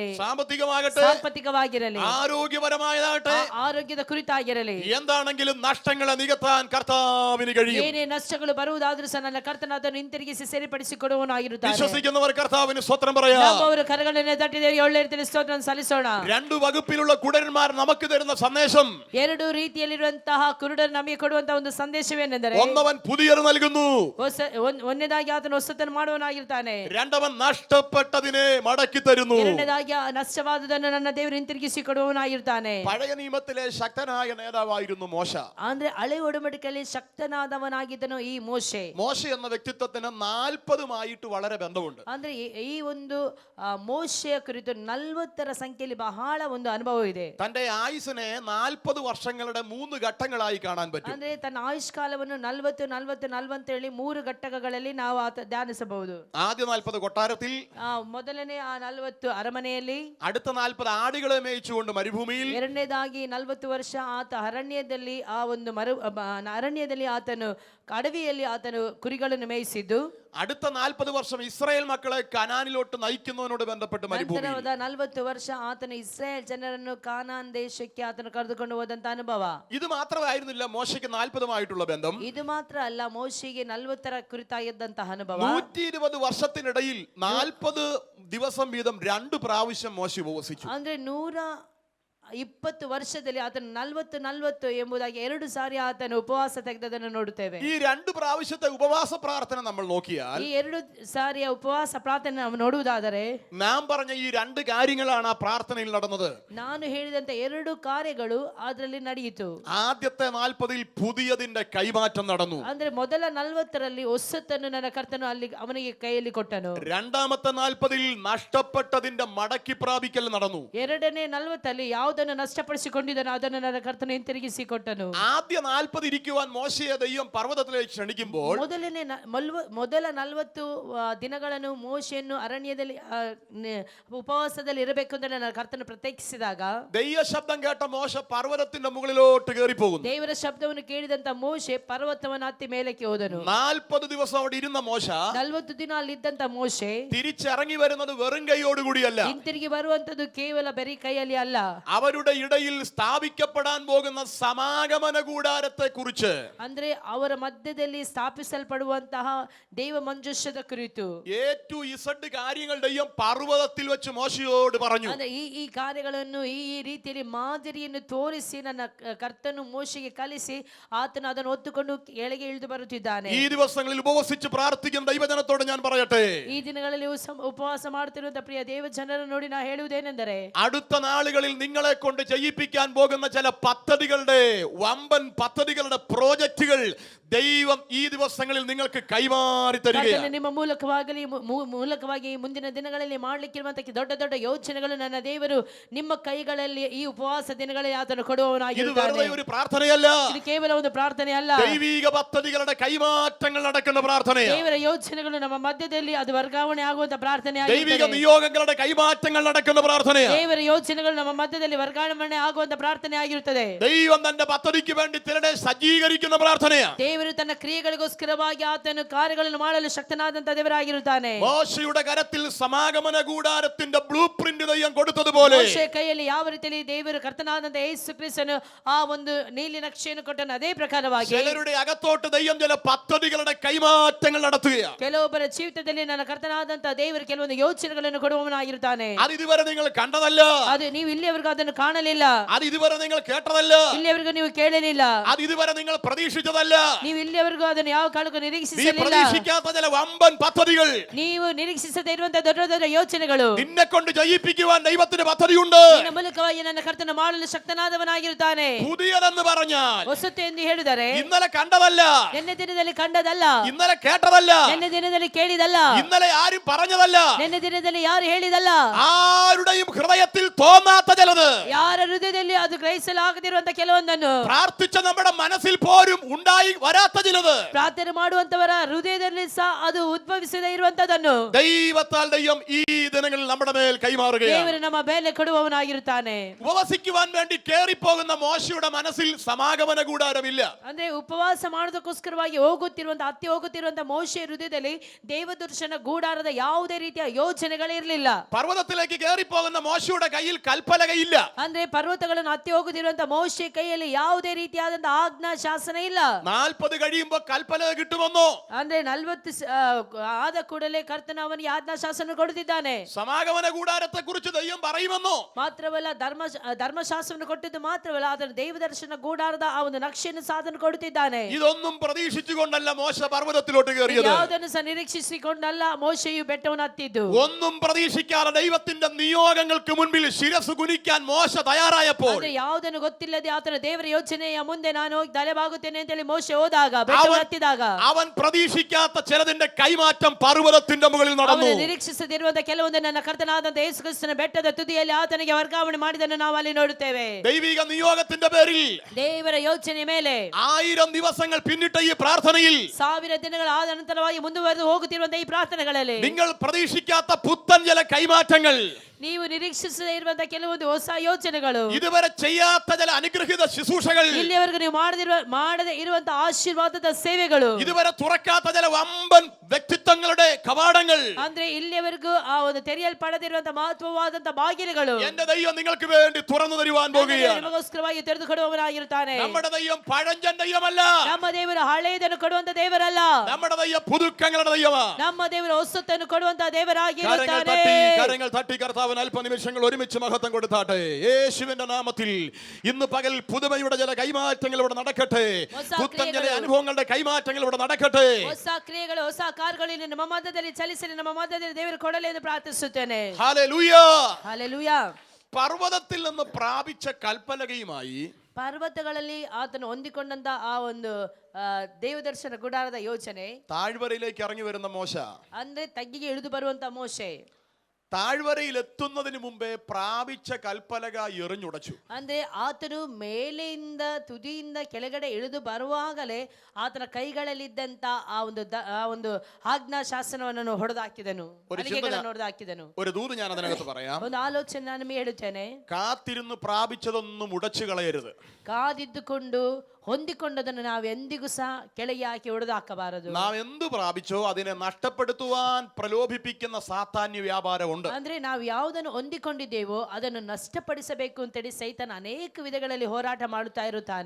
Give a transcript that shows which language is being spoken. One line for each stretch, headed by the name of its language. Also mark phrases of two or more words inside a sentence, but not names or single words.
Malayalam: സാമ്പത്തികമാകട്ടെ,
Kannada: ಸಾಂಪತ್ತಿಕವಾಗಿರಲಿ,
Malayalam: ആരോഗ്യപരമായതാകട്ടെ,
Kannada: ಆರೋಗ್ಯದ ಕುರಿತಾಗಿರಲಿ,
Malayalam: എന്താണെങ്കിലും നഷ്ടങ്ങളെ നികത്താൻ കർത്താവിന് കഴിയും.
Kannada: ಏನೇ ನಷ್ಟಗಳು ಬರುವುದಾದ್ರೂ ಸಹ ನನ್ನ ಕರ್ತನ ಅದನ್ನು ಹಿಂತಿರುಗಿಸಿ ಸರಿಪಡಿಸಿಕೊಡುವವನಾಗಿರುತ್ತಾನೆ.
Malayalam: വിശ്വസിക്കുന്നവർ കർത്താവിന് സ്വത്രം പറയാം.
Kannada: ನಮ್ಮವರು ಕರಗಳನ್ನು ತಟ್ಟಿದೇವೆ ಒಳ್ಳೆ ರೀತಿಯಲ್ಲಿ ಸ್ತೋತ್ರವನ್ನು ಸಲ್ಲಿಸೋಣ.
Malayalam: രണ്ടു വകുപ്പിലുള്ള കുടരന്മാർ നമുക്ക് തരുന്ന സന്ദേശം,
Kannada: ಎರಡು ರೀತಿಯಲ್ಲಿರುವಂತಹ ಕುರುಡರು ನಮಗೆ ಕೊಡುವಂತಹ ಒಂದು ಸಂದೇಶವೇನೆಂದರೆ,
Malayalam: ഒന്നവൻ പുതിയത് നൽകുന്നു,
Kannada: ಒಂದನೇದಾಗಿ ಆತನು ಹೊಸತನ್ನು ಮಾಡುವವನಾಗಿರ್ತಾನೆ,
Malayalam: രണ്ടവൻ നഷ്ടപ്പെട്ടതിനെ മടക്കി തരുന്നു.
Kannada: ಎರಡನೇದಾಗಿ ನಷ್ಟವಾದದನ್ನು ನನ್ನ ದೇವರು ಹಿಂತಿರುಗಿಸಿ ಕೊಡುವವನಾಗಿರ್ತಾನೆ.
Malayalam: പഴയ നിയമത്തിലെ ശക്തനായ നേതാവായിരുന്നു മോശ.
Kannada: ಅಂದ್ರೆ ಹಳೆ ಒಡಂಬಡಿಕೆಯಲ್ಲಿ ಶಕ್ತನಾದವನಾಗಿದ್ದನು ಈ ಮೋಶೆ.
Malayalam: മോശ എന്ന വ്യക്തിത്വത്തിന് 40 വളരെ ബന്ധമുണ്ട്.
Kannada: ಅಂದ್ರೆ ಈ ಒಂದು ಮೋಶೆಯ ಕುರಿತು 40ರ ಸಂಖ್ಯೆಯಲ್ಲಿ ಬಹಳ ಒಂದು ಅನುಭವ ಇದೆ.
Malayalam: തന്റെ ആയുസിനെ 40 വർഷങ്ങളുടെ 3 ഘട്ടങ്ങളായി കാണാൻ പറ്റും.
Kannada: ಅಂದ್ರೆ ತನ್ನ ಆಯುಷ್ಕಾಲವನ್ನು 40 ಅಂತೇಳಿ 3 ಘಟಕಗಳಲ್ಲಿ ನಾವು ಧ್ಯಾನಿಸಬಹುದು.
Malayalam: ആദ്യ 40 കൊട്ടാരത്തിൽ,
Kannada: ಮೊದಲನೇ ಆ 40 ಅರಮನೆಯಲ್ಲಿ,
Malayalam: അടുത്ത 40 ആടുകളെ മേയിച്ചുകൊണ്ട് മരുഭൂമിയിൽ,
Kannada: ಎರಡನೇದಾಗಿ 40 ವರ್ಷ ಆತ ಅರಣ್ಯದಲ್ಲಿ ಅರಣ್ಯದಲ್ಲಿ ಆತನು ಅಡವಿಯಲ್ಲಿ ಆತನು ಕುರಿಗಳನ್ನು ಮೇಯಿಸಿದ್ದು,
Malayalam: അടുത്ത 40 വർഷം ഇസ്രായേൽ മക്കളെ കനാനിലോട്ട് നയിക്കുന്നതിനോട് ബന്ധപ്പെട്ട് മരുഭൂമിയിൽ,
Kannada: ನಂತರದ 40 ವರ್ಷ ಆತನು ಇಸ್ರಾಯೇಲ್ ಜನರನ್ನು ಕಾನಾನ್ ದೇಶಕ್ಕೆ ಆತನು ಕರೆದುಕೊಂಡು ಹೋದಂತ ಅನುಭವ.
Malayalam: ഇത് മാത്രമായിരുന്നില്ല മോശയ്ക്ക് 40-മായിട്ടുള്ള ബന്ധം.
Kannada: ಇದು ಮಾತ್ರ ಅಲ್ಲ, ಮೋಶೆಗೆ 40ರ ಕುರಿತಾಗಿದ್ದಂತಹ ಅನುಭವ.
Malayalam: 120 വർഷത്തിനിടയിൽ 40 ദിവസം വീതം 2 പ്രാവശ്യം മോശ ഉപവസിച്ചു.
Kannada: ಅಂದ್ರೆ 120 ವರ್ಷದಲ್ಲಿ ಆತನು 40 ಎಂಬುದಾಗಿ 2 ಸಾರಿ ಆತನು ಉಪವಾಸ ತೆಗೆದದನ್ನು ನೋಡುತ್ತೇವೆ.
Malayalam: ഈ 2 പ്രാവശ്യത്തെ ഉപവാസ പ്രാർത്ഥന നമ്മൾ നോക്കിയാൽ,
Kannada: ಈ 2 ಸಾರಿಯ ಉಪವಾಸ ಪ್ರಾರ್ಥನೆ ನಾವು ನೋಡುವುದಾದರೆ,
Malayalam: നാം പറഞ്ഞ ഈ 2 കാര്യങ്ങളാണ് ആ പ്രാർത്ഥനയിൽ നടന്നത്.
Kannada: ನಾನು ಹೇಳಿದಂತ 2 ಕಾರ್ಯಗಳು ಅದರಲ್ಲಿ ನಡೆಯಿತು.
Malayalam: ആദ്യത്തെ 40-ൽ പുതിയതിന്റെ കൈമാറ്റം നടന്നു.
Kannada: ಅಂದ್ರೆ ಮೊದಲ 40ರಲ್ಲಿ ಹೊಸತನ್ನು ನನ್ನ ಕರ್ತನು ಅಲ್ಲಿ ಅವನಿಗೆ ಕೈಯಲ್ಲಿ ಕೊಟ್ಟನು.
Malayalam: രണ്ടാമത്തെ 40-ൽ നഷ്ടപ്പെട്ടതിന്റെ മടക്കി പ്രാപിക്കൽ നടന്നു.
Kannada: ಎರಡನೇ 40ಲ್ಲಿ ಯಾವುದನ್ನು ನಷ್ಟಪಡಿಸಿಕೊಂಡಿದ್ದನೋ ಅದನ್ನು ನನ್ನ ಕರ್ತನು ಹಿಂತಿರುಗಿಸಿ ಕೊಟ್ಟನು.
Malayalam: ആദ്യ 40 ഇരിക്കുവാൻ മോശയെ ദൈവം പർവ്വതത്തിലേക്ക് ക്ഷണിക്കുമ്പോൾ,
Kannada: ಮೊದಲ 40 ದಿನಗಳನ್ನು ಮೋಶೆಯನ್ನು ಅರಣ್ಯದಲ್ಲಿ ಉಪವಾಸದಲ್ಲಿ ಇರಬೇಕು ಅಂತ ನನ್ನ ಕರ್ತನು ಪ್ರತ್ಯೇಕಿಸಿದಾಗ,
Malayalam: ദൈവ ശബ്ദം കേട്ട മോശ പർവ്വതത്തിന്റെ മുകളിലോട്ട് കയറി പോകുന്നു.
Kannada: ದೇವರ ಶಬ್ದವನ್ನು ಕೇಳಿದಂತ ಮೋಶೆ ಪರ್ವತವನ್ನು ಹತ್ತಿ ಮೇಲಕ್ಕೆ ಹೋದನು.
Malayalam: 40 ദിവസം അവിടെ ഇരുന്ന മോശ
Kannada: 40 ದಿನ ಅಲ್ಲಿದ್ದಂತ ಮೋಶೆ
Malayalam: തിരിച്ചിറങ്ങി വരുന്നത് വെറും കൈയോടുകൂടിയല്ല.
Kannada: ಹಿಂತಿರುಗಿ ಬರುವಂತದ್ದು ಕೇವಲ ಬರೀ ಕೈಯಲ್ಲಿ ಅಲ್ಲ,
Malayalam: അവരുടെ ഇടയിൽ സ്ഥാപിക്കപ്പെടാൻ പോകുന്ന സമാഗമന കൂടാരത്തെ കുറിച്ച്,
Kannada: ಅಂದ್ರೆ ಅವರ ಮಧ್ಯದಲ್ಲಿ ಸ್ಥಾಪಿಸಲ್ಪಡುವಂತಹ ದೈವ ಮಂಜೂಷದ ಕುರಿತು
English: A to Z
Malayalam: കാര്യങ്ങൾ ദൈവം പർവ്വതത്തിൽ വെച്ച് മോശയോട് പറഞ്ഞു.
Kannada: ಅಂದ್ರೆ ಈ ಕಾರ್ಯಗಳನ್ನು ಈ ರೀತಿಯಲ್ಲಿ ಮಾದರಿಯನ್ನು ತೋರಿಸಿ ನನ್ನ ಕರ್ತನು ಮೋಶೆಗೆ ಕಲಿಸಿ ಆತನು ಅದನ್ನು ಹೊತ್ತುಕೊಂಡು ಕೆಳಗೆ ಇಳಿದು ಬರುತ್ತಿದ್ದಾನೆ.
Malayalam: ഈ ദിവസങ്ങളിൽ ഉപവസിച്ച് പ്രാർത്ഥിക്കുന്ന ദൈവജനത്തോട് ഞാൻ പറയട്ടെ,
Kannada: ಈ ದಿನಗಳಲ್ಲಿ ಉಪವಾಸ ಮಾಡುತ್ತಿರುವಂತಹ ಪ್ರಿಯ ದೇವ ಜನರನ್ನು ನೋಡಿ ನಾ ಹೇಳುವುದೇನೆಂದರೆ,
Malayalam: അടുത്ത നാളുകളിൽ നിങ്ങളെ കൊണ്ട് ചെയ്യിപ്പിക്കാൻ പോകുന്ന ചില പദ്ധതികളുടെ വമ്പൻ പദ്ധതികളുടെ പ്രോജക്റ്റുകൾ ദൈവം ഈ ദിവസങ്ങളിൽ നിങ്ങൾക്ക് കൈമാറി തരികയാണ്.
Kannada: ನಿಮ್ಮ ಮೂಲಕವಾಗಿ ಮುಂದಿನ ದಿನಗಳಲ್ಲಿ ಮಾಡಲಿಕ್ಕಿರುವಂತಹ ದೊಡ್ಡ ದೊಡ್ಡ ಯೋಚನೆಗಳು ನನ್ನ ದೇವರು ನಿಮ್ಮ ಕೈಗಳಲ್ಲಿ ಈ ಉಪವಾಸ ದಿನಗಳಲ್ಲಿ ಆತನು ಕೊಡುವವನಾಗಿರುತ್ತಾನೆ.
Malayalam: ഒരു പ്രാർത്ഥനയല്ല,
Kannada: ಇದು ಕೇವಲ ಒಂದು ಪ್ರಾರ್ಥನೆ ಅಲ್ಲ,
Malayalam: ദൈവിക പദ്ധതികളുടെ കൈമാറ്റങ്ങൾ നടക്കുന്ന പ്രാർത്ഥനയാണ്.
Kannada: ದೇವರ ಯೋಚನೆಗಳು ನಮ್ಮ ಮಧ್ಯದಲ್ಲಿ ಅದು ವರ್ಗಾವಣೆ ಆಗುವಂತ ಪ್ರಾರ್ಥನೆ
Malayalam: ദൈവിക നിയോഗങ്ങളുടെ കൈമാറ്റങ്ങൾ നടക്കുന്ന പ്രാർത്ഥനയാണ്.
Kannada: ದೇವರ ಯೋಚನೆಗಳು ನಮ್ಮ ಮಧ್ಯದಲ್ಲಿ ವರ್ಗಾವಣೆ ಆಗುವಂತ ಪ್ರಾರ್ಥನೆ ಆಗಿರುತ್ತದೆ.
Malayalam: ദൈവം തന്റെ പദ്ധതിക്ക് വേണ്ടി ചിലരെ സജ്ജീകരിക്കുന്ന പ്രാർത്ഥനയാണ്.
Kannada: ದೇವರು ತನ್ನ ಕ್ರಿಯೆಗಳಿಗೋಸ್ಕರವಾಗಿ ಆತನು ಕಾರ್ಯಗಳನ್ನು ಮಾಡಲು ಶಕ್ತನಾದಂತ ದೇವರಾಗಿರುತ್ತಾನೆ.
Malayalam: മോശയുടെ കരത്തിൽ സമാഗമന കൂടാരത്തിന്റെ
English: blue print
Malayalam: ദൈവം കൊടുത്തതുപോലെ,
Kannada: ಮೋಶೆ ಕೈಯಲ್ಲಿ ಯಾವ ರೀತಿಯಲ್ಲಿ ದೇವರು ಕರ್ತನಾದಂತ ಯೇಸು ಕ್ರಿಸ್ತನು ಆ ಒಂದು ನೀಲಿ ನಕ್ಷೆಯನ್ನು ಕೊಟ್ಟನು, ಅದೇ ಪ್ರಕಾರವಾಗಿ
Malayalam: ചിലരുടെ അകത്തോട്ട് ദൈവം ചില പദ്ധതികളുടെ കൈമാറ്റങ്ങൾ നടത്തുകയാണ്.
Kannada: ಕೆಲವೊಬ್ಬರ ಜೀವಿತದಲ್ಲಿ ನನ್ನ ಕರ್ತನಾದಂತ ದೇವರು ಕೆಲವೊಂದು ಯೋಚನೆಗಳನ್ನು ಕೊಡುವವನಾಗಿರುತ್ತಾನೆ.
Malayalam: അത് ഇതുവരെ നിങ്ങൾ കണ്ടതല്ല,
Kannada: ಅದು ನೀವು ಇಲ್ಲಿಯವರೆಗೂ ಅದನ್ನು ಕಾಣಲಿಲ್ಲ,
Malayalam: അത് ഇതുവരെ നിങ്ങൾ കേട്ടതല്ല,
Kannada: ಇಲ್ಲಿಯವರೆಗೂ ನೀವು ಕೇಳಲಿಲ್ಲ,
Malayalam: അത് ഇതുവരെ നിങ്ങൾ പ്രതീക്ഷിച്ചതല്ല.
Kannada: ನೀವು ಇಲ್ಲಿಯವರೆಗೂ ಅದನ್ನು ಯಾವ ಕಾಲಕ್ಕೂ
Malayalam: നീ
Kannada: ನಿರೀಕ್ಷಿಸಲಿಲ್ಲ.
Malayalam: പ്രതീക്ഷിക്കാത്ത ചില വമ്പൻ പദ്ധതികൾ,
Kannada: ನೀವು ನಿರೀಕ್ಷಿಸದೇ ಇರುವಂತಹ ದೊಡ್ಡ ದೊಡ್ಡ ಯೋಚನೆಗಳು
Malayalam: നിന്നെ കൊണ്ട് ജയിപ്പിക്കുവാൻ ദൈവത്തിന് പദ്ധതിയുണ്ട്.
Kannada: ನಿನ್ನ ಮೂಲಕವಾಗಿ ನನ್ನ ಕರ್ತನ ಮಾಡಲು ಶಕ್ತನಾದವನಾಗಿರುತ್ತಾನೆ.
Malayalam: പുതിയതെന്ന് പറഞ്ഞാൽ
Kannada: ಹೊಸತು ಎಂದು ಹೇಳಿದರೆ
Malayalam: ഇന്നലെ കണ്ടതല്ല,
Kannada: ನಿನ್ನೆ ದಿನದಲ್ಲಿ ಕಂಡದಲ್ಲ,
Malayalam: ഇന്നലെ കേട്ടതല്ല,
Kannada: ನಿನ್ನೆ ದಿನದಲ್ಲಿ ಕೇಳಿದಲ್ಲ,
Malayalam: ഇന്നലെ ആരും പറഞ്ഞതല്ല,
Kannada: ನಿನ್ನೆ ದಿನದಲ್ಲಿ ಯಾರು ಹೇಳಿದಲ್ಲ,
Malayalam: ആരുടെയും ഹൃദയത്തിൽ തോന്നാത്ത ചിലത്,
Kannada: ಯಾರ ಹೃದಯದಲ್ಲಿ ಅದು ಗ್ರಹಿಸಲಾಗದಿರುವಂತ ಕೆಲವೊಂದನ್ನು
Malayalam: പ്രാർത്ഥിച്ച നമ്മുടെ മനസ്സിൽ പോലും ഉണ്ടായി വരാത്ത ചിലത്,
Kannada: ಪ್ರಾರ್ಥನೆ ಮಾಡುವಂತವರ ಹೃದಯದಲ್ಲಿ ಸಹ ಅದು ಉದ್ಭವಿಸದೇ ಇರುವಂತದನ್ನು
Malayalam: ദൈവത്താൽ ദൈവം ഈ ദിനങ്ങളിൽ നമ്മുടെ മേൽ കൈമാറുകയാണ്.
Kannada: ದೇವರು ನಮ್ಮ ಮೇಲೆ ಕೊಡುವವನಾಗಿರುತ್ತಾನೆ.
Malayalam: ഉപവസിക്കുവാൻ വേണ്ടി കേറിപ്പോകുന്ന മോശയുടെ മനസ്സിൽ സമാഗമന കൂടാരമില്ല.
Kannada: ಅಂದ್ರೆ ಉಪವಾಸ ಮಾಡೋದಕ್ಕೋಸ್ಕರವಾಗಿ ಹತ್ತಿ ಹೋಗುತ್ತಿರುವಂತ ಮೋಶೆ ಹೃದಯದಲ್ಲಿ ದೇವದರ್ಶನ ಗೂಡಾರದ ಯಾವುದೇ ರೀತಿಯ ಯೋಚನೆಗಳಿರಲಿಲ್ಲ.
Malayalam: പർവ്വതത്തിലേക്ക് കേറിപ്പോകുന്ന മോശയുടെ കയ്യിൽ കൽപ്പലകയില്ല.
Kannada: ಅಂದ್ರೆ ಪರ್ವತಗಳನ್ನು ಹತ್ತಿ ಹೋಗುತ್ತಿರುವಂತ ಮೋಶೆ ಕೈಯಲ್ಲಿ ಯಾವುದೇ ರೀತಿಯಾದಂತ ಆಜ್ಞಾ ಶಾಸನ ಇಲ್ಲ.
Malayalam: 40 കഴിയുമ്പോൾ കൽപ്പലക കിട്ടുമെന്നോ?
Kannada: ಅಂದ್ರೆ 40 ಆದ ಕೂಡಲೇ ಕರ್ತನ ಅವನಿಗೆ ಆಜ್ಞಾ ಶಾಸನ ಕೊಡುತ್ತಿದ್ದಾನೆ.
Malayalam: സമാഗമന കൂടാരത്തെ കുറിച്ച് ദൈവം പറയുമെന്നോ?
Kannada: ಮಾತ್ರವಲ್ಲ ಧರ್ಮಶಾಸ್ತ್ರವನ್ನು ಕೊಟ್ಟಿದ್ದು ಮಾತ್ರವಲ್ಲ, ಅದನ್ನು ದೇವದರ್ಶನ ಗೂಡಾರದ ಆ ಒಂದು ನಕ್ಷೆಯನ್ನು ಸಾಧನ ಕೊಡುತ್ತಿದ್ದಾನೆ.
Malayalam: ഇതൊന്നും പ്രതീക്ഷിച്ചുകൊണ്ടല്ല മോശ പർവ്വതത്തിലോട്ട് കയറിയത്.
Kannada: ಯಾವುದನ್ನು ಸಹ ನಿರೀಕ್ಷಿಸಿಕೊಂಡಲ್ಲ ಮೋಶೆಯು ಬೆಟ್ಟವನ್ನು ಹತ್ತಿದ್ದು.
Malayalam: ഒന്നും പ്രതീക്ഷിക്കാതെ ദൈവത്തിന്റെ നിയോഗങ്ങൾക്ക് മുൻപിൽ ശിരസ് കുനിക്കാൻ മോശ തയ്യാറായപ്പോൾ
Kannada: ಆದ್ರೆ ಯಾವುದನ್ನು ಗೊತ್ತಿಲ್ಲದೆ ಆತನ ದೇವರ ಯೋಚನೆಯ ಮುಂದೆ ನಾನು ಹೋಗಿ ತಲೆಬಾಗುತ್ತೇನೆ ಅಂತೇಳಿ ಮೋಶೆ ಹೋದಾಗ ಬೆಟ್ಟ
Malayalam: അവൻ-
Kannada: ಹತ್ತಿದಾಗ
Malayalam: അവൻ പ്രതീക്ഷിക്കാത്ത ചിലതിന്റെ കൈമാറ്റം പർവ്വതത്തിന്റെ മുകളിൽ നടന്നു.
Kannada: ಅವನು ನಿರೀಕ್ಷಿಸದಿರುವಂತ ಕೆಲವೊಂದು ನನ್ನ ಕರ್ತನಾದಂತ ಯೇಸು ಕ್ರಿಸ್ತನ ಬೆಟ್ಟದ ತುದಿಯಲ್ಲಿ ಆತನಿಗೆ ವರ್ಗಾವಣೆ ಮಾಡಿದನ್ನು ನಾವು ಅಲ್ಲಿ ನೋಡುತ್ತೇವೆ.
Malayalam: ദൈവിക നിയോഗത്തിന്റെ പേരിൽ
Kannada: ದೇವರ ಯೋಚನೆ ಮೇಲೆ
Malayalam: 1000 ദിവസങ്ങൾ പിന്നിട്ട ഈ പ്രാർത്ഥനയിൽ
Kannada: 1000 ದಿನಗಳ ಆದ ನಂತರವಾಗಿ ಮುಂದುವರೆದು ಹೋಗುತ್ತಿರುವಂತಹ ಈ ಪ್ರಾರ್ಥನೆಗಳಲ್ಲಿ
Malayalam: നിങ്ങൾ പ്രതീക്ഷിക്കാത്ത പുത്തൻ ചില കൈമാറ്റങ്ങൾ,
Kannada: ನೀವು ನಿರೀಕ್ಷಿಸದೇ ಇರುವಂತಹ ಕೆಲವೊಂದು ಹೊಸ ಯೋಚನೆಗಳು,
Malayalam: ഇതുവരെ ചെയ്യാത്ത ചില അനുഗ്രഹിത ശുശ്രൂഷകൾ,
Kannada: ಇಲ್ಲಿಯವರೆಗೂ ನೀವು ಮಾಡದೇ ಇರುವಂತಹ ಆಶೀರ್ವಾದದ ಸೇವೆಗಳು,
Malayalam: ഇതുവരെ തുറക്കാത്ത ചില വമ്പൻ വ്യക്തിത്വങ്ങളുടെ കവാടങ്ങൾ
Kannada: ಅಂದ್ರೆ ಇಲ್ಲಿಯವರೆಗೂ ಆ ಒಂದು ತೆರೆಯಲ್ಪಡದಿರುವಂತಹ ಮಹತ್ವವಾದಂತಹ ಬಾಗಿಲುಗಳು
Malayalam: എന്റെ ദൈവം നിങ്ങൾക്ക് വേണ്ടി തുറന്നു തരുവാൻ പോകുകയാണ്.
Kannada: ನಿಮಗೋಸ್ಕರವಾಗಿ ತೆರೆದು ಕೊಡುವವನಾಗಿರುತ್ತಾನೆ.
Malayalam: നമ്മുടെ ദൈവം പഴഞ്ചൻ ദൈവമല്ല,
Kannada: ನಮ್ಮ ದೇವರು ಹಳೆಯದನ್ನು ಕೊಡುವಂತ ದೇವರಲ್ಲ,
Malayalam: നമ്മുടെ ദൈവം പുതുക്കങ്ങളുടെ ദൈവമാണ്.
Kannada: ನಮ್ಮ ದೇವರು ಹೊಸತನ್ನು ಕೊಡುವಂತ ದೇವರಾಗಿರುತ್ತಾನೆ.
Malayalam: കരങ്ങൾ തട്ടി കർത്താവിന് അല്പനിമിഷങ്ങൾ ഒരുമിച്ച് മഹത്വം കൊടുത്താട്ടെ. യേശുവിന്റെ നാമത്തിൽ ഇന്ന് പകൽ പുതുമയുടെ ചില കൈമാറ്റങ്ങൾ ഇവിടെ നടക്കട്ടെ. പുത്തൻ ചില അനുഭവങ്ങളുടെ കൈമാറ്റങ്ങൾ ഇവിടെ നടക്കട്ടെ.
Kannada: ಹೊಸ ಕ್ರಿಯೆಗಳು, ಹೊಸ ಕಾರ್ಯಗಳು ನಮ್ಮ ಮಧ್ಯದಲ್ಲಿ ಚಲಿಸಲಿ, ನಮ್ಮ ಮಧ್ಯದಲ್ಲಿ ದೇವರು ಕೊಡಲಿ ಎಂದು ಪ್ರಾರ್ಥಿಸುತ್ತೇನೆ.
Malayalam: ഹല്ലേലൂയ.
Kannada: ಹಲ್ಲೆಲೂಯಾ.
Malayalam: പർവ്വതത്തിൽ നിന്ന് പ്രാപിച്ച കൽപ്പലകയുമായി
Kannada: ಪರ್ವತಗಳಲ್ಲಿ ಆತನು ಹೊಂದಿಕೊಂಡಂತ ಆ ಒಂದು ದೇವದರ್ಶನ ಗುಡಾರದ ಯೋಚನೆ,
Malayalam: താഴ്വരയിലേക്ക് ഇറങ്ങി വരുന്ന മോശ,
Kannada: ಅಂದ್ರೆ ತಗ್ಗಿಗೆ ಇಳಿದು ಬರುವಂತ ಮೋಶೆ,
Malayalam: താഴ്വരയിൽ എത്തുന്നതിന് മുമ്പേ പ്രാപിച്ച കൽപ്പലക എറിഞ്ഞുടച്ചു.
Kannada: ಅಂದ್ರೆ ಆತನು ಮೇಲೆಯಿಂದ ತುದಿಯಿಂದ ಕೆಳಗಡೆ ಇಳಿದು ಬರುವಾಗಲೇ ಆತನ ಕೈಗಳಲ್ಲಿದ್ದಂತ ಆ ಒಂದು ಆಜ್ಞಾ ಶಾಸನವನ್ನು ಹೊಡೆದಾಕಿದನು, ಹೊಡೆದಾಕಿದನು.
Malayalam: ഒരു ദൂത് ഞാൻ അതിനകത്ത് പറയാം.
Kannada: ಒಂದು ಆಲೋಚನೆ ನಾನು ನಿಮಗೆ ಹೇಳುತ್ತೇನೆ.
Malayalam: കാത്തിരുന്ന് പ്രാപിച്ചതൊന്നും ഉടച്ചു കളയരുത്.
Kannada: ಕಾದಿದ್ದುಕೊಂಡು ಹೊಂದಿಕೊಂಡದನ್ನು ನಾವು ಎಂದಿಗೂ ಸಹ ಕೆಳಗೆ ಹಾಕಿ ಹೊಡೆದಾಕಬಾರದು.
Malayalam: നാം എന്ത് പ്രാപിച്ചോ അതിനെ നഷ്ടപ്പെടുത്തുവാൻ പ്രലോഭിപ്പിക്കുന്ന സാത്താന്യ വ്യാപാരമുണ്ട്.
Kannada: ಅಂದ್ರೆ ನಾವು ಯಾವುದನ್ನು ಹೊಂದಿಕೊಂಡಿದ್ದೇವೋ ಅದನ್ನು ನಷ್ಟಪಡಿಸಬೇಕು ಅಂತೇಳಿ ಸೈತಾನ ಅನೇಕ ವಿಧಗಳಲ್ಲಿ ಹೋರಾಟ ಮಾಡುತ್ತಾ ಇರುತ್ತಾನೆ.